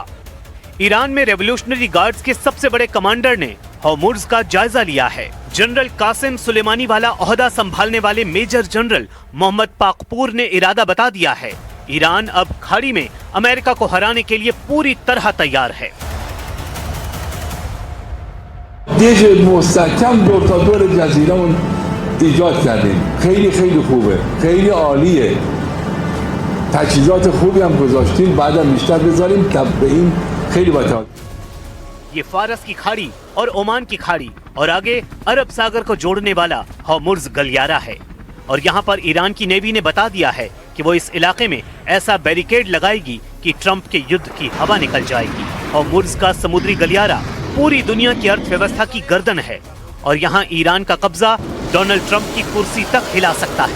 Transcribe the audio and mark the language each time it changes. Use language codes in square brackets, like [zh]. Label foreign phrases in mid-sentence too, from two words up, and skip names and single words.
[hi] ईरान में रेवोल्यूशनरी गार्ड्स के सबसे बड़े कमांडर ने हॉर्मुज़ का जायजा लिया है। जनरल कासिम सुलेमानी वाला ओहदा संभालने वाले मेजर जनरल मोहम्मद पाकपूर ने इरादा बता दिया है, ईरान अब खाड़ी में अमेरिका को हराने के लिए पूरी तरह तैयार है। [fa] مستحکم دور تا دور جزیره‌مون ایجاد کردیم. خیلی خیلی خوبه. خیلی عالیه. تجهیزات خوبی هم گذاشتیم. بعدم بیشتر بذاریم تا به این خیلی باحال. [hi] ये फारस की खाड़ी और ओमान की खाड़ी और आगे अरब सागर को जोड़ने वाला हॉर्मुज़ गलियारा है। और यहाँ पर ईरान की नेवी ने बता दिया है कि वो इस इलाके में ऐसा बैरिकेड लगाएगी कि ट्रंप के युद्ध की हवा निकल जाएगी। हॉर्मुज़ का समुद्री गलियारा पूरी दुनिया की अर्थव्यवस्था की गर्दन है और यहाँ ईरान का कब्जा डोनाल्ड ट्रंप की कुर्सी तक हिला सकता है।